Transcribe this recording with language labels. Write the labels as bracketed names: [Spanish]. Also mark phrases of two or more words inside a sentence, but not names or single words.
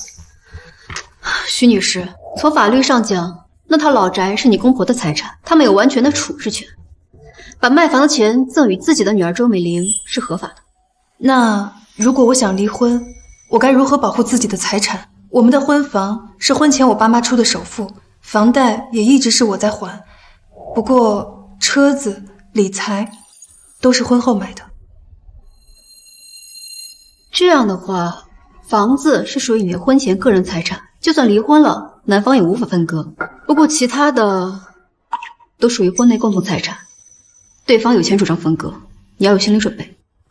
[Chinese] 徐女士，從法律上講，那套老宅是你公婆的財產，他們有完全的處置權。把賣房的錢贈與自己的女兒周美玲是合法的。那如果我想離婚，我該如何保護自己的財產？我們的婚房是婚前我爸媽出的首付，房貸也一直是我在還。不過車子、理財都是婚後買的。這樣的話，房子是屬於你的婚前個人財產，就算離婚了，男方也無法分割。不過其他的都屬於婚內共同財產，對方有權主張分割，你要有心理準備。